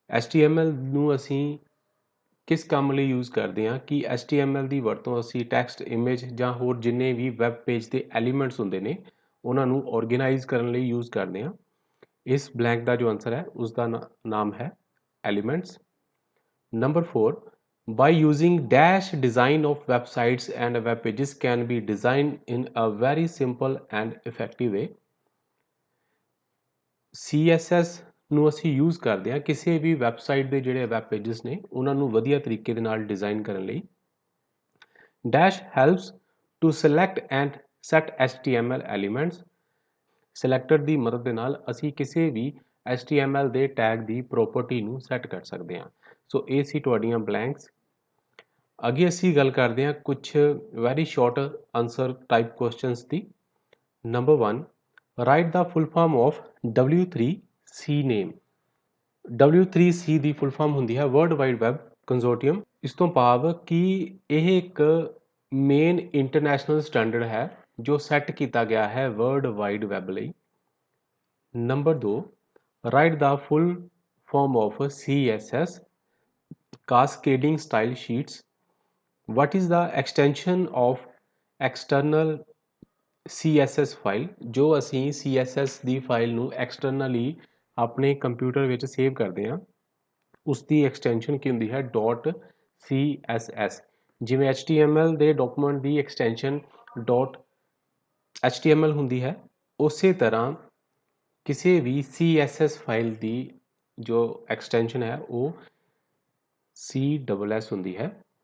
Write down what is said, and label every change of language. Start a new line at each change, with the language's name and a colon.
Punjabi: HTML ਨੂੰ ਅਸੀਂ ਕਿਸ ਕੰਮ ਲਈ ਯੂਜ਼ ਕਰਦੇ ਹਾਂ ਕਿ HTML ਦੀ ਵਰਤੋਂ ਅਸੀਂ ਟੈਕਸਟ, ਇਮੇਜ ਜਾਂ ਹੋਰ ਜਿੰਨੇ ਵੀ ਵੈਬ ਪੇਜ ਦੇ ਐਲੀਮੈਂਟਸ ਹੁੰਦੇ ਨੇ ਉਹਨਾਂ ਨੂੰ ਆਰਗੇਨਾਈਜ਼ ਕਰਨ ਲਈ ਯੂਜ਼ ਕਰਦੇ ਹਾਂ। ਇਸ ਬਲੈਂਕ ਦਾ ਜੋ ਆਨਸਰ ਹੈ ਉਸ ਦਾ ਨਾਮ ਹੈ elements.
English: Number 4, by using dash design of websites and web pages can be designed in a very simple and effective way।
Punjabi: CSS ਨੂੰ ਅਸੀਂ ਯੂਜ਼ ਕਰਦੇ ਹਾਂ ਕਿਸੇ ਵੀ ਵੈਬਸਾਈਟ ਦੇ ਜਿਹੜੇ ਵੈਬ ਪੇਜਸ ਨੇ ਉਹਨਾਂ ਨੂੰ ਵਧੀਆ ਤਰੀਕੇ ਦੇ ਨਾਲ ਡਿਜ਼ਾਈਨ ਕਰਨ ਲਈ।
English: Dash helps to select and set HTML elements.
Punjabi: Selector ਦੀ ਮਦਦ ਦੇ ਨਾਲ ਅਸੀਂ ਕਿਸੇ ਵੀ HTML ਦੇ ਟੈਗ ਦੀ ਪ੍ਰੋਪਰਟੀ ਨੂੰ ਸੈੱਟ ਕਰ ਸਕਦੇ ਹਾਂ। ਸੋ ਇਹ ਸੀ ਤੁਹਾਡੀਆਂ ਬਲੈਂਕਸ। ਅੱਗੇ ਅਸੀਂ ਗੱਲ ਕਰਦੇ ਹਾਂ ਕੁਝ very short answer type questions ਦੀ।
English: Number 1, write ਦਾ full form of W3C name.
Punjabi: W3C ਦੀ full form ਹੁੰਦੀ ਹੈ ਵਰਲਡ ਵਾਈਡ ਵੈਬ ਕੰਜ਼ੋਰਟੀਅਮ। ਇਸ ਤੋਂ ਭਾਵ ਕਿ ਇਹ ਇੱਕ ਮੇਨ ਇੰਟਰਨੈਸ਼ਨਲ ਸਟੈਂਡਰਡ ਹੈ ਜੋ ਸੈੱਟ ਕੀਤਾ ਗਿਆ ਹੈ ਵਰਲਡ ਵਾਈਡ ਵੈਬ ਲਈ।
English: Number 2, write ਦਾ full form of CSS, cascading style sheets. What is the extension of external CSS file?
Punjabi: ਜੋ ਅਸੀਂ CSS ਦੀ ਫਾਈਲ ਨੂੰ ਐਕਸਟਰਨਲੀ ਆਪਣੇ ਕੰਪਿਊਟਰ ਵਿੱਚ ਸੇਵ ਕਰਦੇ ਹਾਂ ਉਸ ਦੀ ਐਕਸਟੈਂਸ਼ਨ ਕੀ ਹੁੰਦੀ ਹੈ .CSS। ਜਿਵੇਂ HTML ਦੇ ਡਾਕੂਮੈਂਟ ਦੀ ਐਕਸਟੈਂਸ਼ਨ .HTML ਹੁੰਦੀ ਹੈ, ਉਸੇ ਤਰ੍ਹਾਂ ਕਿਸੇ ਵੀ CSS ਫਾਈਲ ਦੀ ਜੋ ਐਕਸਟੈਂਸ਼ਨ ਹੈ ਉਹ CSS ਹੁੰਦੀ ਹੈ।